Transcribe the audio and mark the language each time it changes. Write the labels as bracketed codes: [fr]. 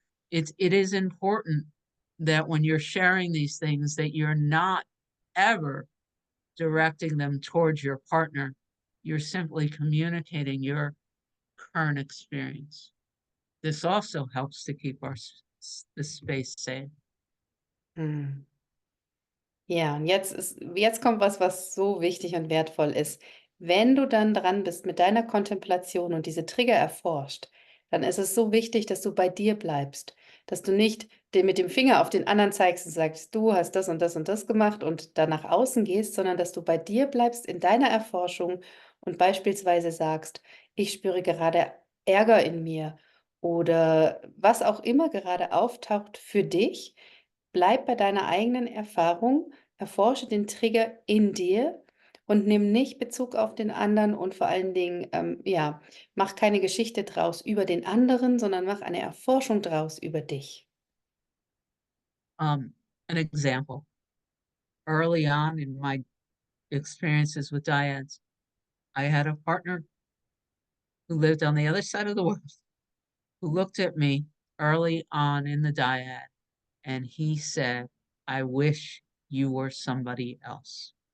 [en] It is important that when you're sharing these things that you're not ever directing them towards your partner. You're simply communicating your current experience. This also helps to keep the space safe. Mhm. [de] Ja, und jetzt kommt was, was so wichtig und wertvoll ist. Wenn du dann dran bist mit deiner Kontemplation und diese Trigger erforscht, dann ist es so wichtig, dass du bei dir bleibst, dass du nicht mit dem Finger auf den anderen zeigst und sagst, du hast das und das und das gemacht und dann nach außen gehst, sondern dass du bei dir bleibst in deiner Erforschung und beispielsweise sagst, ich spüre gerade Ärger in mir oder was auch immer gerade auftaucht für dich. Bleib bei deiner eigenen Erfahrung, erforsche den Trigger in dir und nimm nicht Bezug auf den anderen und vor allen Dingen, ja, mach keine Geschichte draus über den anderen, sondern mach eine Erforschung draus über dich. [en] An example, early on in my experiences with dyads, I had a partner who lived on the other side of the world who looked at me early on in the dyad and he said, I wish you were somebody else.